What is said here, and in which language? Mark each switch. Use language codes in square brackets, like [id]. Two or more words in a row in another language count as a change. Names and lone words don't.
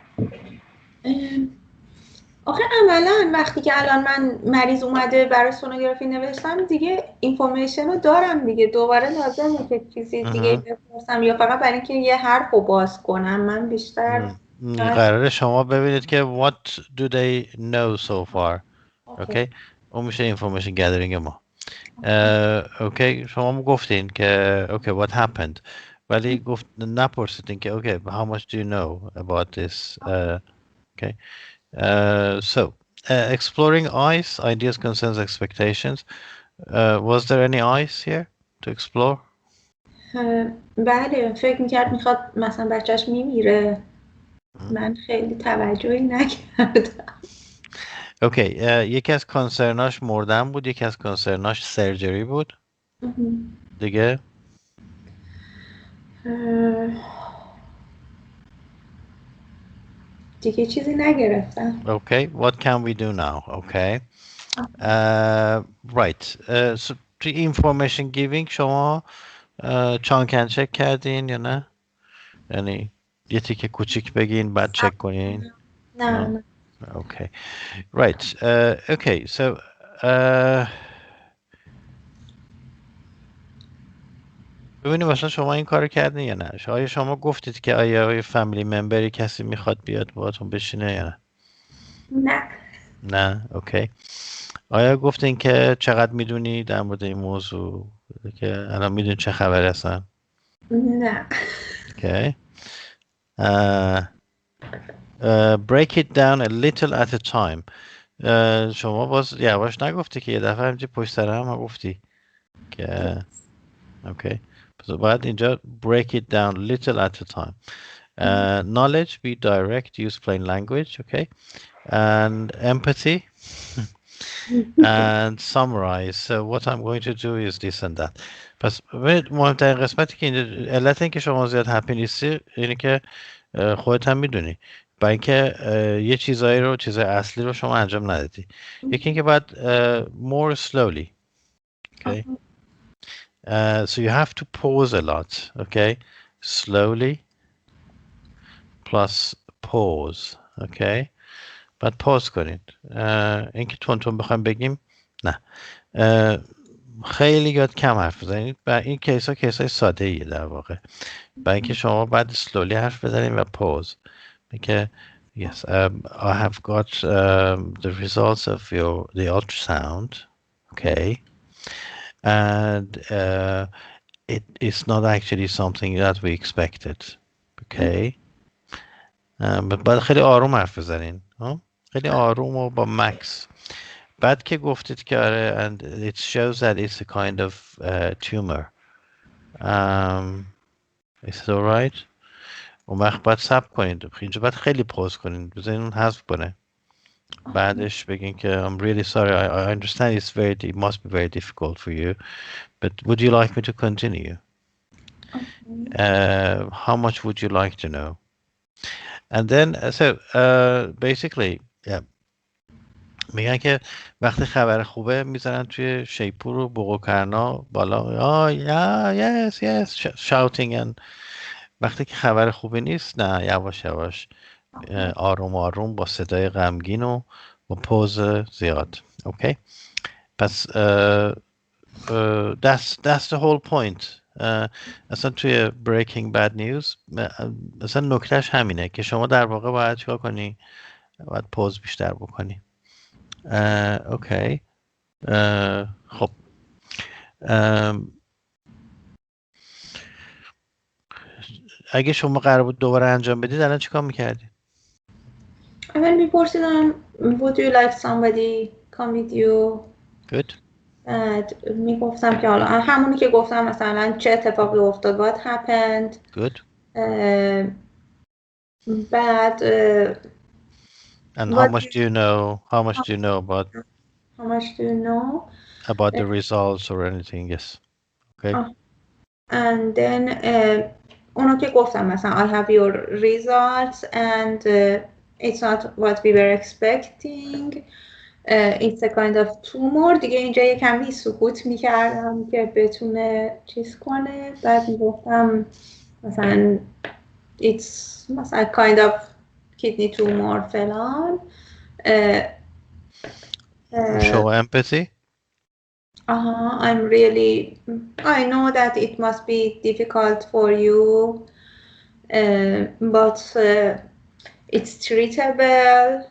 [fa] آخه عملا وقتی که الان من مریض اومده برای سونوگرافی نوشتم دیگه اینفورمیشن رو دارم دیگه، دوباره لازمه که چیزی دیگه بپرسم یا فقط برای اینکه یه حرف رو باز کنم. من بیشتر قراره شما ببینید که [en] what do they know so far. [fa] اوکی. اون میشه [en] information gathering [fa] ما. اوکی. شما گفتین که اوکی [en] what happened [fa] ولی گفت نپرسیدین که اوکی [en] how much do you know about this. Okay. So exploring eyes, ideas, concerns, expectations. Was there any eyes here to explore? [fa] بله فکر میکرد میخواد مثلا بچهش میمیره. من خیلی توجهی نکردم. اوکی. یکی از کنسرناش مردن بود، یکی از کنسرناش سرجری بود. دیگه دیگه چیزی نگرفتم. اوکی. [en] What can we do now? Okay. Right. So to information giving [fa] شما چانکن چک کردین یا نه؟ یعنی یه تیکه کوچیک بگین بعد چک کنین؟ نه. [en] Okay. Right. Okay. [fa] So ببینید مثلا شما این کار کردین یا نه؟ آیا شما گفتید که آیا [en] family member [fa] کسی میخواد بیاد باهاتون بشینه یا نه؟ نه. نه. اوکی. آیا گفتین که چقدر میدونی در مورد این موضوع که الان میدونی چه خبر هستن؟ نه. اوکی. [en] Break it down a little at a time. [fa] شما باز یواش نگفتی که یه دفعه همچی پشت سر هم گفتی که اوکی. پس باید اینجا [en] break it down little at a time. Knowledge, be direct, use plain language, okay? And empathy and summarize. So what I'm going to do is this and that. [fa] پس مهمترین قسمتی که اینجا علت این که شما زیاد هپی نیستی اینه که خودت هم میدونی. برای اینکه یه چیزای اصلی رو شما انجام ندادی. یکی اینکه باید more slowly. Okay. [en] So you have to pause a lot. Okay. Slowly plus pause. Okay. [fa] بعد پاز کنید. اینکه تون بخوایم بگیم نه. خیلی یاد کم حرف بزنید. برای این کیسای ساده ایه در واقع. برای اینکه شما بعد slowly حرف بزنید و pause. [en] که yes, I have got the results of the ultrasound. Okay. And it is not actually something that we expected. [fa] Okay. بعد خیلی آروم حرف بزنین. خیلی آروم و با مکس. بعد که گفتید که آره [en] and it shows that it's a kind of tumor. Is it alright? [fa] اون وقت باید صبر کنید. اینجا باید خیلی پوز کنید. بذارین اون حذف کنه. بعدش بگین که [en] I'm really sorry. I understand it must be very difficult for you. But would you like me to continue? How much would you like to know? And then so basically yeah. [fa] میگن که وقتی خبر خوبه میذارن توی شیپور و بقوکرنا بالا [en] yes shouting [fa] and وقتی که خبر خوبی نیست نه یواش یواش آروم آروم با صدای غمگین و با پوز زیاد. اوکی پس [en] that's the whole point. [fa] اصلا توی [en] breaking bad news [fa] اصلا نکتهش همینه که شما در واقع باید چیکار کنی؟ باید پوز بیشتر بکنی. اوکی خب اگه شما قرار بود دوباره انجام بدید الان چیکار میکردی؟ اول میپرسیدم [en] would you like somebody come with you. Good. [fa] میگفتم که حالا همونی که گفتم مثلا چه اتفاقی افتاد [en] what happened. Good. [fa] بعد [en] and how much do you know about how much do you know about the results or anything? Yes. Okay. And then [fa] اونو که گفتم مثلا [en] I have your results and it's not what we were expecting. It's a kind of tumor. [fa] دیگه اینجا یه کمی سکوت میکردم که بتونه چیز کنه. بعد میگفتم مثلا it's مثلا [en] kind of kidney tumor [fa] فلان. [en] Show empathy. I know that it must be difficult for you, but it's treatable.